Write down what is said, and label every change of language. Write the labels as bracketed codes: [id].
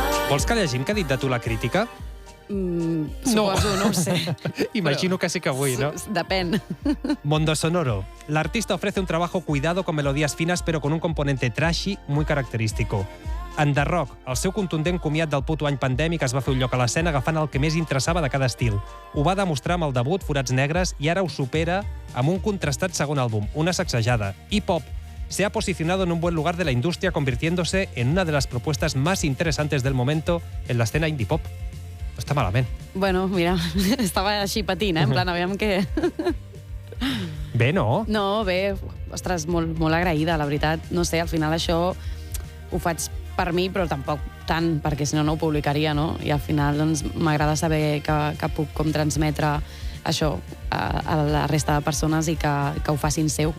[ca] Vols que llegim què ha dit de tu la crítica? Suposo, no ho sé. Imagino que sí que vull, ¿no? Depèn. Mondo Sonoro. [es] La artista ofrece un trabajo cuidado con melodías finas pero con un componente trashy muy característico. [ca] En The Rock, el seu contundent comiat del puto any pandèmic es va fer un lloc a l'escena agafant el que més interessava de cada estil. Ho va demostrar amb el debut Forats Negres i ara ho supera amb un contrastat segon àlbum, una sacsejada. Hip-hop. [es] Se ha posicionado en un buen lugar de la industria convirtiéndose en una de las propuestas más interesantes del momento en la escena indie pop. [ca] No està malament. Bueno, mira, estava així patint, en plan, aviam què... Bé, no? No, bé, ostres, molt agraïda, la veritat. No sé, al final això ho faig per mi, però tampoc tant, perquè si no, no ho publicaria, no? I al final, doncs, m'agrada saber que puc com transmetre això a la resta de persones i que ho facin seu.